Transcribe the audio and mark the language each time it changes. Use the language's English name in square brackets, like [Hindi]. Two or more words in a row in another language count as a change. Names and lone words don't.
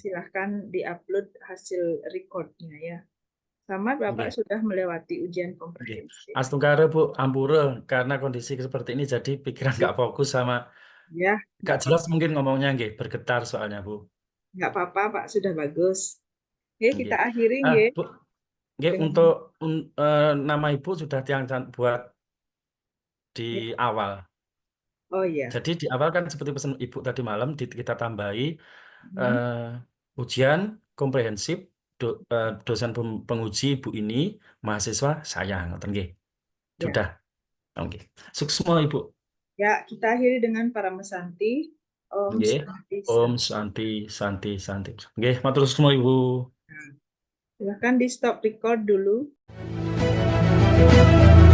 [Indonesian] silahkan diupload hasil recordnya ya. Selamat, Bapak G. sudah melewati ujian Oke. komprehensif. Astungkare Bu, ampura karena kondisi seperti ini jadi pikiran nggak fokus sama Ya, nggak nggak jelas apa-apa. mungkin ngomongnya nggih, bergetar soalnya Bu. Nggak apa-apa, Pak. Sudah bagus. Oke, kita Nggih. akhiri nggih Bu, nggih dengan untuk nama Ibu sudah tiang buat di ya. awal. Oh iya. Jadi di awal kan seperti pesan Ibu tadi malam kita tambahi Hmm, ujian komprehensif dosen penguji Ibu ini mahasiswa saya ngoten nggih. ya. Sudah. Oke. Sukses semua Ibu. Ya, kita akhiri dengan para mesanti. Om Nggih. [Sanskrit] Santi Om Santi. [Indonesian] Santi Santi Santi. Nggih, matur semua Ibu. Silahkan di stop record dulu.